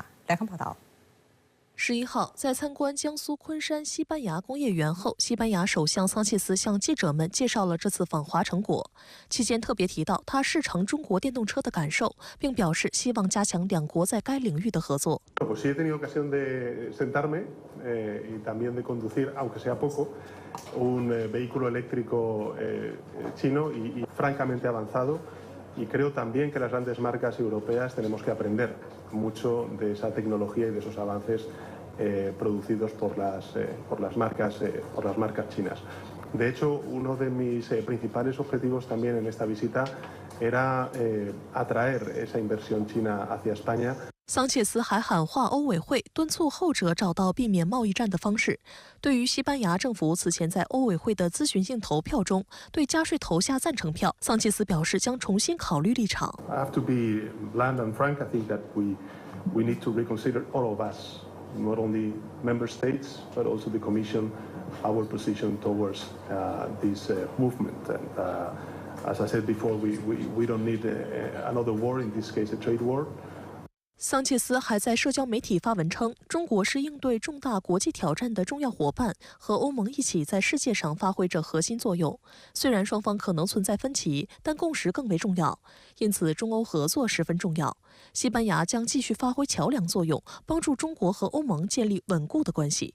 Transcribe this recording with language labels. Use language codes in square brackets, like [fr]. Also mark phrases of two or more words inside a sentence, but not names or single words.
[zh] 来看报道。 11号，在参观江苏昆山西班牙工业园后，西班牙首相桑切斯向记者们介绍了这次访华成果。期间特别提到他视察中国电动车的感受，并表示希望加强两国在该领域的合作。 [es] Y creo también que las grandes marcas europeas tenemos que aprender mucho de esa tecnología y de esos avances producidos por las marcas chinas. De hecho, uno de mis principales objetivos también en esta visita era atraer esa inversión china hacia España. [zh] 桑切斯还喊话欧委会，敦促后者找到避免贸易战的方式。对于西班牙政府此前在欧委会的咨询性投票中对加税投下赞成票，桑切斯表示将重新考虑立场。 [en] I have to be blunt and frank. I think that we need to reconsider all of us, not only member states but also the Commission, our position towards this movement. And as I said before, we don't need another war. In this case, a trade war. [zh] 桑切斯还在社交媒体发文称，中国是应对重大国际挑战的重要伙伴，和欧盟一起在世界上发挥着核心作用。虽然双方可能存在分歧，但共识更为重要，因此中欧合作十分重要。西班牙将继续发挥桥梁作用，帮助中国和欧盟建立稳固的关系。